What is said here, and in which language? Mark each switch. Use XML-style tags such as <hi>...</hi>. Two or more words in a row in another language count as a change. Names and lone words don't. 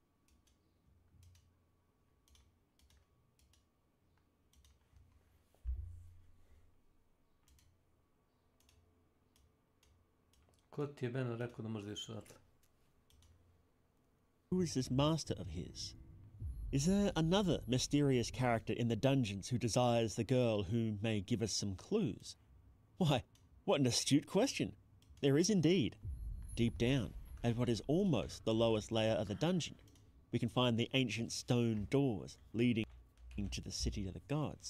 <sr>Ko ti je Beno rekao da možda ideš odatle?</sr> <en>Who is this master of his? Is there another mysterious character in the dungeons who desires the girl who may give us some clues? Why, what an astute question. There is indeed. Deep down, at what is almost the lowest layer of the dungeon, we can find the ancient stone doors leading to the city of the gods.</en>